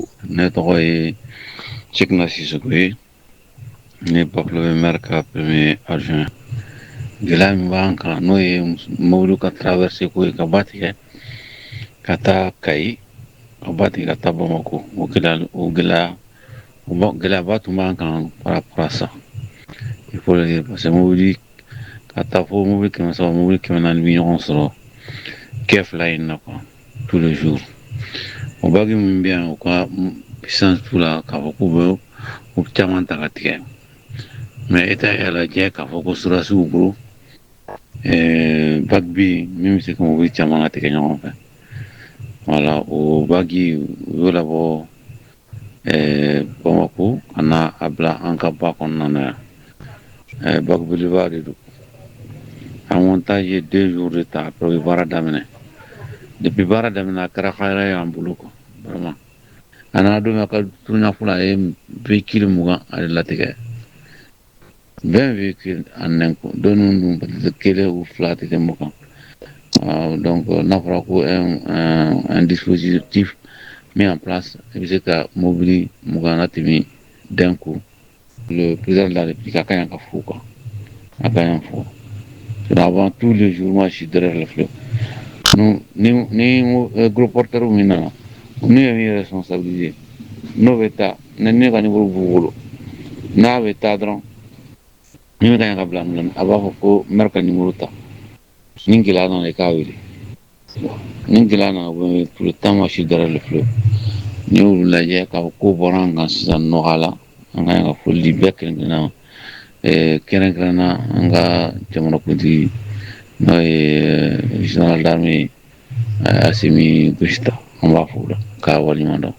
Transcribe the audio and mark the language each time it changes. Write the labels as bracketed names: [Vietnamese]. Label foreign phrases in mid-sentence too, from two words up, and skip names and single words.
[Bambara] Ne tɔgɔ ye Cɛkina Sisoko ye ne Bafulabe maire ka [French] premier adjoint. [Bambara] Gɛlɛya min b'an kan n'o ye mobili ka traversé ko ye ka ba tigɛ ka taa Kayi ka ba tigɛ ka taa Bamako o gɛlɛyaba tun b'an kan [French] par rapport à ça. Il faut le dire parce que [Bambara] mobili ka taa fo mobili 300 mobili 400 bɛ ɲɔgɔn sɔrɔ kɛ fila in na [French] quoi tous les jours. [Bambara] O bagi min bɛ yan o ka puissance t'u la k'a fɔ k'u bɛ o caman ta ka tigɛ [French] mais État [Bambara] y'a lajɛ k'a fɔ ko sɔrɔdasiw b'u bolo bagi bɛ yen min bɛ se ka mobili caman latigɛ ɲɔgɔn fɛ voilà o bagi u y'o labɔ Bamako ka na a bila an ka ba kɔnɔna na yan bagi belebeleba de don [French] un montage [Bambara] ye [French] 2 jours de temps après [Bambara] u ye baara daminɛ depuis baara daminɛ a kɛra hɛrɛ y'an bolo [French] quoi vraiment [Bambara] a nana don min a ka turuɲa fɔlɔ a ye véhicule 20 ale latigɛ [French] 20 véhicules en un coup [Bambara] dɔnni dun peut-être kelen ou fila tɛ tɛmɛ o kan donc n'a fɔra ko [French] un dispositif mis en place [Bambara] i bɛ se ka mobili 20 latɛmɛ [French] d'un coup le président de la République [Bambara] a ka ɲi ka fo [French] quoi [Bambara] a ka ɲi fo [French] avant tous les jours moi je suis derrière le fleuve ni gros porteur [Bambara] min nana n'u ye min [French] responsabiliser [Bambara] n'o bɛ taa ni ne ka numéro b'u bolo n'a bɛ taa dɔrɔn min bɛ ka ɲi ka bila minɛ a b'a fɔ ko maire ka numéro ta ni gɛlɛya nana i k'a wele ni gɛlɛya nana [French] tout le temps moi je suis derrière le fleuve [Bambara] ni y'olu lajɛ k'a fɔ ko bɔra an kan sisan nɔgɔya la an ka ɲi ka foli bɛɛ kɛrɛnkɛrɛnna an ka jamanakuntigi n'o ye [French] général d'armée [Bambara] Asimi Goïta an b'a fo la k'a waleɲuman dɔn.